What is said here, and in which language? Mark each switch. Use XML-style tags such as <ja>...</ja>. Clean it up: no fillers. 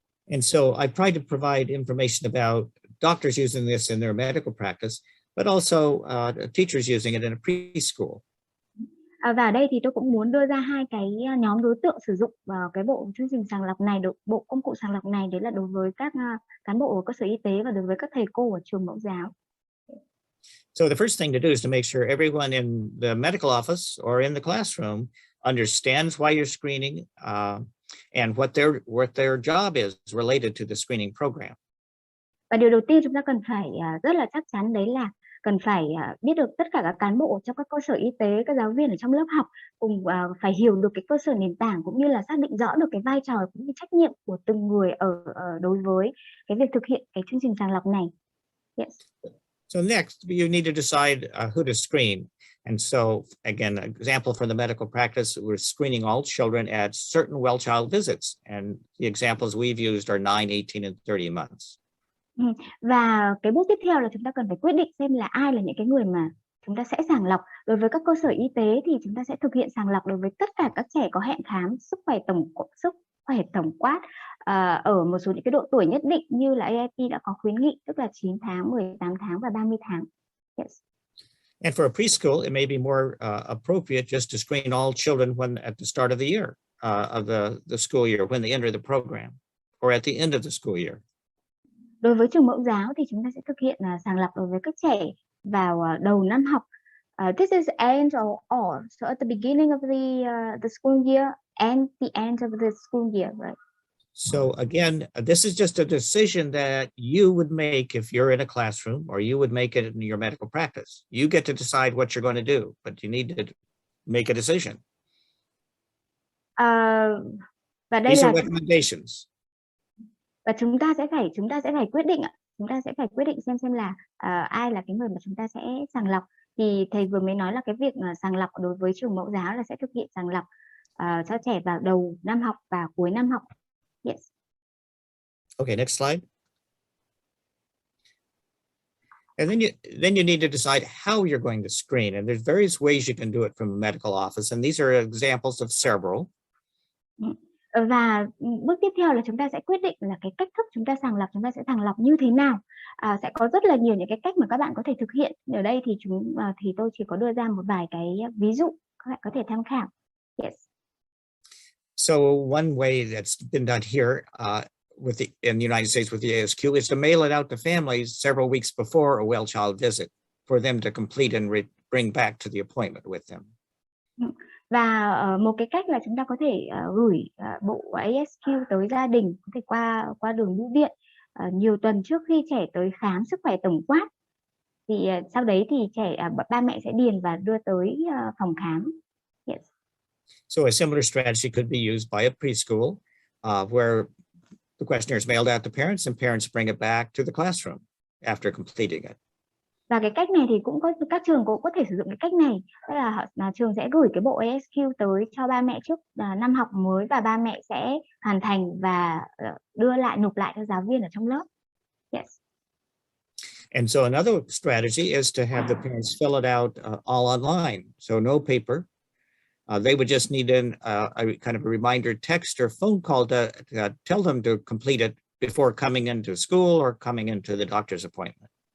<en>And so I tried to provide information about doctors using this in their medical practice, but also teachers using it in a preschool.</en> <vi>Và ở đây thì tôi cũng muốn đưa ra hai cái nhóm đối tượng sử dụng cái bộ chương trình sàng lọc này, bộ công cụ sàng lọc này, đấy là đối với các cán bộ ở cơ sở y tế và đối với các thầy cô ở trường mẫu giáo.</vi> <en>So the first thing to do is to make sure everyone in the medical office or in the classroom understands why you're screening and what their job is related to the screening program.</en> <vi>Và điều đầu tiên chúng ta cần phải rất là chắc chắn, đấy là cần phải biết được tất cả các cán bộ trong các cơ sở y tế, các giáo viên ở trong lớp học cùng phải hiểu được cái cơ sở nền tảng, cũng như là xác định rõ được cái vai trò cũng như trách nhiệm của từng người đối với cái việc thực hiện cái chương trình sàng lọc này.</vi> <en>Yes. So next, you need to decide who to screen. And so, again, an example from the medical practice, we're screening all children at certain well child visits. And the examples we've used are 9, 18, and 30 months.</en> <vi>Và cái bước tiếp theo là chúng ta cần phải quyết định xem là ai là những cái người mà chúng ta sẽ sàng lọc. Đối với các cơ sở y tế thì chúng ta sẽ thực hiện sàng lọc đối với tất cả các trẻ có hẹn khám sức khỏe tổng quát ở một số những cái độ tuổi nhất định, như là AIT đã có khuyến nghị, tức là 9 tháng, 18 tháng và 30 tháng.</vi> <en>Yes. And for a preschool, it may be more appropriate just to screen all children at the start of the year, of the school year, when they enter the program, or at the end of the school year.</en> <vi>Đối với trường mẫu giáo thì chúng ta sẽ thực hiện sàng lọc đối với các trẻ vào đầu năm học.</vi> <en>This is end or so at the beginning of the school year and the end of the school year, right? So again, this is just a decision that you would make if you're in a classroom, or you would make it in your medical practice. You get to decide what you're going to do, but you need to make a decision.</en> <vi>Và đây</vi> <en>These</en> <vi>là</vi> <en>are recommendations.</en> <vi>Và chúng ta sẽ phải quyết định ạ. Chúng ta sẽ phải quyết định xem là ai là cái người mà chúng ta sẽ sàng lọc. Thì thầy vừa mới nói là cái việc sàng lọc đối với trường mẫu giáo là sẽ thực hiện sàng lọc cho trẻ vào đầu năm học và cuối năm học.</vi> <en>Yes. Okay, next slide. And then you need to decide how you're going to screen. And there's various ways you can do it from a medical office. And these are examples of several.</en> <vi>Và bước tiếp theo là chúng ta sẽ quyết định là cái cách thức chúng ta sẽ sàng lọc như thế nào. Sẽ có rất là nhiều những cái cách mà các bạn có thể thực hiện. Ở đây thì tôi chỉ có đưa ra một vài cái ví dụ các bạn có thể tham khảo.</vi> <en>Yes. So one way that's been done here in the United States with the ASQ is to mail it out to families several weeks before a well child visit for them to complete and bring back to the appointment with them.</en> <vi>Và một cái cách là chúng ta có thể gửi bộ AsQ tới gia đình, có thể qua đường bưu điện nhiều tuần trước khi trẻ tới khám sức khỏe tổng quát. Thì sau đấy thì ba mẹ sẽ điền và đưa tới phòng khám.</vi> <en>Yes. So a similar strategy could be used by a preschool where the questionnaire is mailed out to parents and parents bring it back to the classroom after completing it.</en> <vi>Và cái cách này thì các trường cũng có thể sử dụng cái cách này, tức là trường sẽ gửi cái bộ AsQ tới cho ba mẹ trước năm học mới, và ba mẹ sẽ hoàn thành và nộp lại cho giáo viên ở trong lớp.</vi> <en>Yes. And so another strategy is to have the parents fill it out all online, so no paper. They would just need a kind of a reminder text or phone call to tell them to complete it before coming into school or coming into the doctor's appointment.</en>